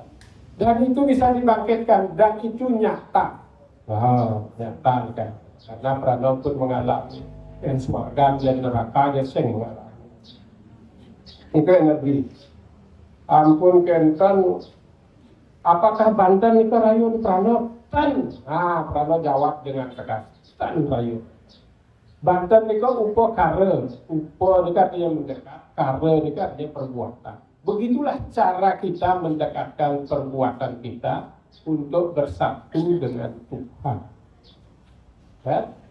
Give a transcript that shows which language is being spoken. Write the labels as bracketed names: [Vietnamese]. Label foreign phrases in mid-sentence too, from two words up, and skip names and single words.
[Indonesian] Dan itu bisa dibangkitkan dan itu nyata. Nyata kan. Karena Prano pun mengalami dan swarga dan neraka dia sering mengalami. Itu energi. [Balinese] Ampun kenten, [Indonesian] apakah Banten itu rayun Prano? Tan. Prano jawab dengan tegas. [Balinese] Tan rayun. [Indonesian] Banten itu upo kare. Upo itu artinya mendekat. Kare itu artinya perbuatan. Begitulah cara kita mendekatkan perbuatan kita untuk bersatu dengan Tuhan. Kan?